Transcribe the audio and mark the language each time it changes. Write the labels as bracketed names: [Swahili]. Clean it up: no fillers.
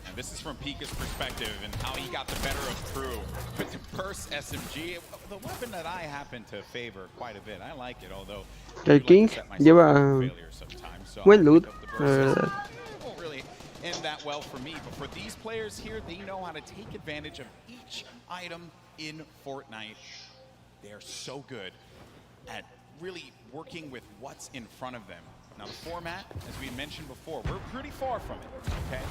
[English] And this is from Pika's perspective and how he got the better of crew. With the burst SMG, the weapon that I happen to favor quite a bit. I like it, although [Spanish] El King lleva buen loot, la verdad. [English] Won't really end that well for me, but for these players here, they know how to take advantage of each item in Fortnite. They are so good at really working with what's in front of them. Now the format, as we mentioned before, we're pretty far from it, okay?